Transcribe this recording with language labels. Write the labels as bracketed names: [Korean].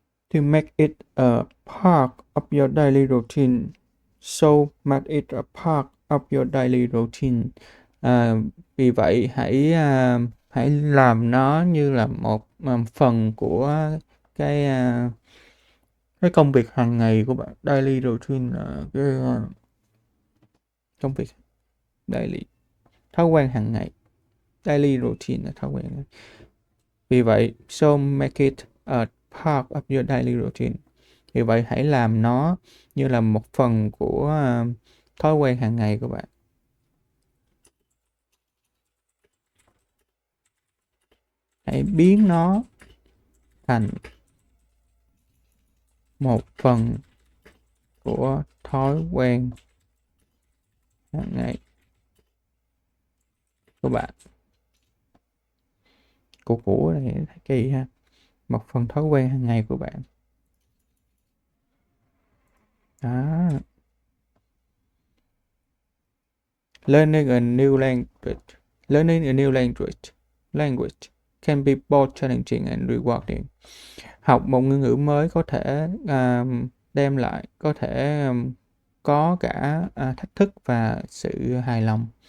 [English] To make it a part of your daily routine. So make it a part of your daily routine. [Vietnamese] Vì vậy hãy làm nó như là một phần của cái công việc hàng ngày của bạn. Daily routine là cái công việc daily, thói quen hàng ngày. Daily routine là thói quen. Vì vậy, [English] so make it a part of your daily routine. [Vietnamese] Vì vậy, hãy làm nó như là một phần của thói quen hàng ngày của bạn. Hãy biến nó thành một phần của thói quen hàng ngày. của bạn. Của này kỳ ha. Một phần thói quen hàng ngày của bạn. Đó. [English] Learning a new language. Learning a new language can be both challenging and rewarding. [Vietnamese] Học một ngôn ngữ mới có thể đem lại, có thể có cả thách thức và sự hài lòng.